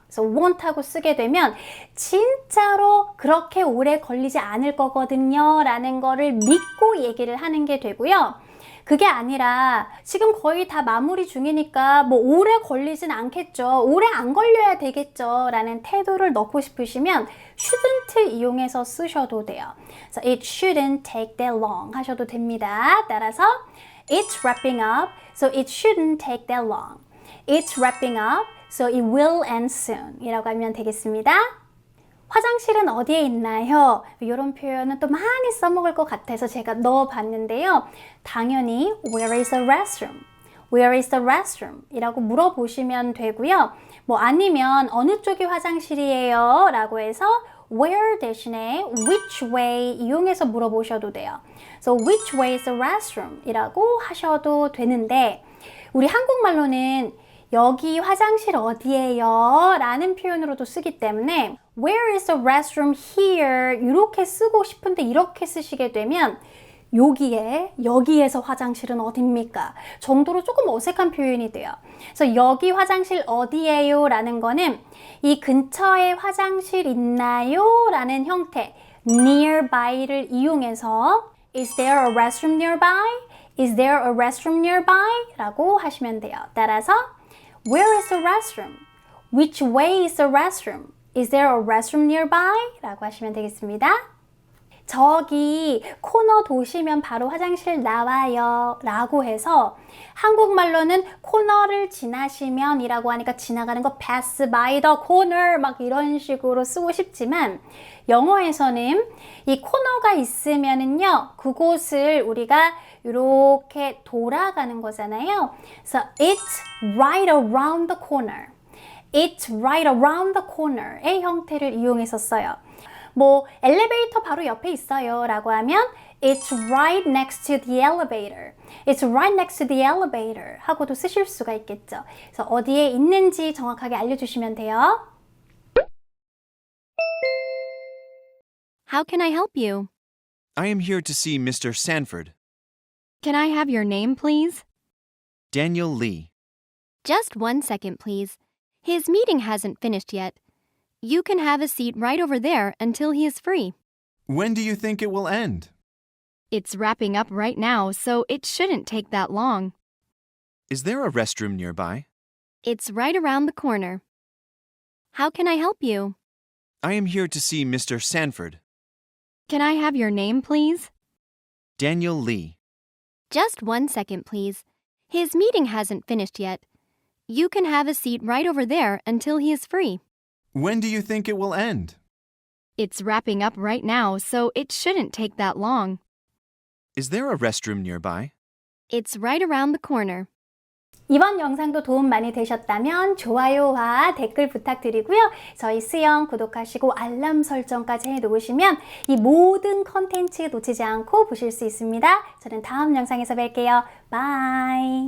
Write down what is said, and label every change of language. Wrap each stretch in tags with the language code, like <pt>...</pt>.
<ko>그래서 won't 하고 쓰게 되면 진짜로 그렇게 오래 걸리지 않을 거거든요 라는 거를 믿고 얘기를 하는 게 되고요. 그게 아니라 지금 거의 다 마무리 중이니까 뭐 오래 걸리진 않겠죠. 오래 안 걸려야 되겠죠 라는 태도를 넣고 싶으시면 shouldn't 이용해서 쓰셔도 돼요. 그래서</ko> <en>it shouldn't take that long</en> <ko>하셔도 됩니다. 따라서</ko> <en>It's wrapping up, so it shouldn't take that long. It's wrapping up, so it will end soon.</en> <ko>이라고 하면 되겠습니다. 화장실은 어디에 있나요? 이런 표현은 또 많이 써먹을 것 같아서 제가 넣어봤는데요.</ko> <en>당연히 Where is the restroom? Where is the restroom?</en> <ko>이라고 물어보시면 되고요. 뭐 아니면 어느 쪽이 화장실이에요? 라고 해서 where 대신에 which way 이용해서 물어보셔도 돼요.</ko> <en>So which way is the restroom?</en> <ko>이라고 하셔도 되는데 우리 한국말로는 여기 화장실 어디예요? 라는 표현으로도 쓰기 때문에</ko> <en>where is the restroom here?</en> <ko>이렇게 쓰고 싶은데 이렇게 쓰시게 되면 여기에서 화장실은 어딥니까? 정도로 조금 어색한 표현이 돼요. 그래서 여기 화장실 어디예요? 라는 거는 이 근처에 화장실 있나요? 라는 형태</ko> <en>nearby를</en> <ko>이용해서</ko> <en>Is there a restroom nearby? Is there a restroom nearby?</en> <ko>라고 하시면 돼요. 따라서</ko> <en>Where is the restroom? Which way is the restroom? Is there a restroom nearby?</en> <ko>라고 하시면 되겠습니다. 저기 코너 도시면 바로 화장실 나와요 라고 해서 한국말로는 코너를 지나시면 이라고 하니까 지나가는 거</ko> <en>pass by the corner</en> <ko>막 이런 식으로 쓰고 싶지만 영어에서는 이 코너가 있으면은요 그곳을 우리가 이렇게 돌아가는 거잖아요. 그래서</ko> <en>it's right around the corner. It's right around the corner</en> <ko>의 형태를 이용해서 써요. 뭐 엘리베이터 바로 옆에 있어요 라고 하면</ko> <en>It's right next to the elevator. It's right next to the elevator</en> <ko>하고도 쓰실 수가 있겠죠. 그래서 어디에 있는지 정확하게 알려주시면 돼요.</ko> <en>How can I help you? I am here to see Mr. Sanford. Can I have your name, please? Daniel Lee. Just 1 second, please. His meeting hasn't finished yet. You can have a seat right over there until he is free. When do you think it will end? It's wrapping up right now, so it shouldn't take that long. Is there a restroom nearby? It's right around the corner. How can I help you? I am here to see Mr. Sanford. Can I have your name, please? Daniel Lee. Just 1 second, please. His meeting hasn't finished yet. You can have a seat right over there until he is free. When do you think it will end? It's wrapping up right now, so it shouldn't take that long. Is there a restroom nearby? It's right around the corner.</en> <ko>이번 영상도 도움 많이 되셨다면 좋아요와 댓글 부탁드리고요. 저희 수영 구독하시고 알람 설정까지 해놓으시면 이 모든 컨텐츠 놓치지 않고 보실 수 있습니다. 저는 다음 영상에서 뵐게요. 바이.</ko>